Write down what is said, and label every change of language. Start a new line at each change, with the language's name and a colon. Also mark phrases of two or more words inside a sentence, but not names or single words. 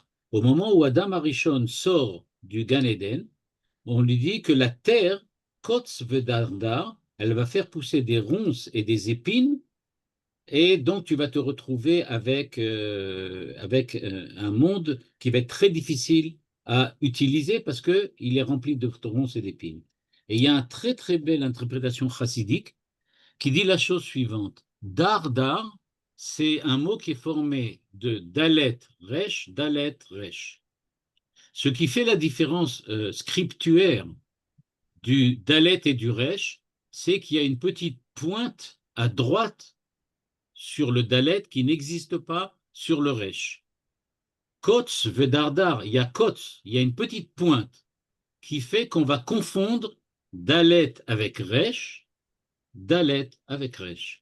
French: Au moment où Adam Arishon sort du Gan Eden, on lui dit que la terre,
Hebrew: קוץ ודרדר,
French: elle va faire pousser des ronces et des épines, et donc tu vas te retrouver avec un monde qui va être très difficile à utiliser parce qu'il est rempli de ronces et d'épines. Et il y a une très très belle interprétation chassidique qui dit la chose suivante.
Hebrew: דר דר,
French: c'est un mot qui est formé de dalet resh, dalet resh. Ce qui fait la différence scriptuaire du dalet et du resh, c'est qu'il y a une petite pointe à droite sur le dalet qui n'existe pas sur le resh.
Hebrew: קוץ ודרדר,
French: il y a kotz, il y a une petite pointe qui fait qu'on va confondre dalet avec resh, dalet avec resh.